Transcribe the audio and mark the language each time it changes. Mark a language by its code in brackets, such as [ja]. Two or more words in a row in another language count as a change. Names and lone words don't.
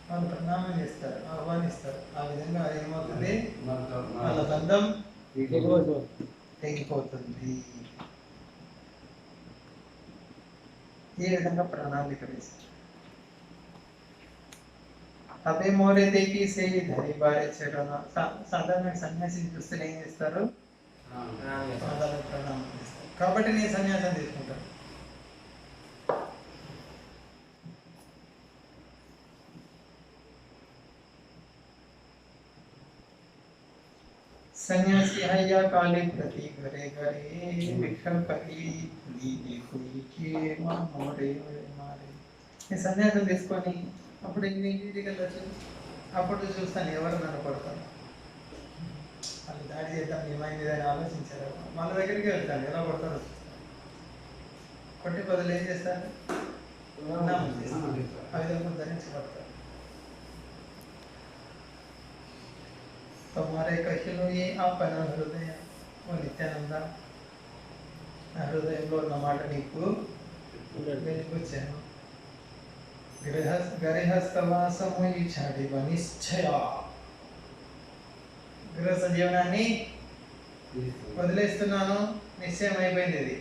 [te] వాళ్ళు ప్రణామం చేస్తారు, ఆహ్వానిస్తారు. ఆ విధంగా ఏమవుతుంది, వాళ్ళ మన బంధం తెగిపోతుంది. ఈ విధంగా ప్రణాళిక వేస్తారు. [bn] অদে মোরে দেখি সে ধরি বারে চরণ. [te] సాధారణ సన్యాసి చూస్తే ఏం చేస్తారు, సాధారణ ప్రణామం చేస్తారు. కాబట్టి నేను సన్యాసం తీసుకుంటాను. [bn] সন্যাসী হৈয়া কালে প্রতি ঘরে ঘরে ভিক্ষা করি লীনে কোই কে মোরে মারে. [te] నేను సన్యాసం తీసుకొని అప్పుడు ఇంటికి వెళ్ళచ్చు. అప్పుడు చూస్తాను ఎవరు నన్ను కొడతారు, వాళ్ళు దాడి చేద్దాం ఏమైంది అని ఆలోచించారు. వాళ్ళ దగ్గరికి వెళ్తాను, ఎలా కొడతారో చూస్తాను. కొట్టి బదులు ఏం చేస్తారు, ప్రణామం చేస్తారు. ఆ విధంగా ధరించబడతారు. [bn] তোমারে কহিলো যে আপন হৃদয় [te] ఓ నిత్యానంద, నా హృదయంలో ఉన్న మాట నీకు వెలికొచ్చాను. [bn] গৃহস্থবাসমু এই ছাড়িব নিশ্চয়. [te] గృహస్థ జీవనాన్ని వదిలేస్తున్నాను, నిశ్చయం అయిపోయింది.